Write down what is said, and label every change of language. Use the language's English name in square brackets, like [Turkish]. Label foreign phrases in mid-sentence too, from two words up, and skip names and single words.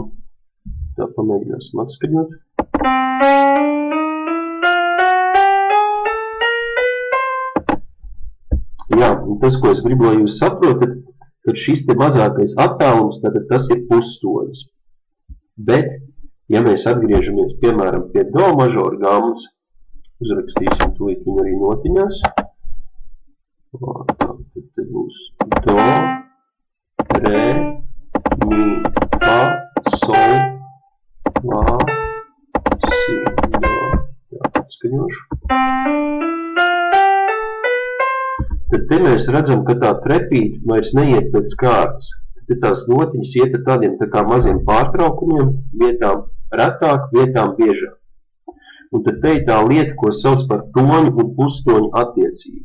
[Latvian] Tā pamēģināsim atskaņot. Jā, un tas, ko es gribu, lai jūs saprotat, ka šis te mazākais attālums, tad tas ir pustonis. Bet ja mēs atgriežamies, piemēram, pie do mažora gammas, uzrakstīsim tūlīt viņu arī notiņās, Tad te būs do, re, mi, fa, sol, la, si, do. Tā, atskaņošu. Tad te mēs redzam, ka tā trepīte vairs neiet pēc kārtas. Tad tās notiņas iet ar tādiem tā kā maziem pārtraukumiem, vietām retāk, vietām biežāk. Un tad te ir tā lieta, ko sauc par toņu un pustoņu attiecību.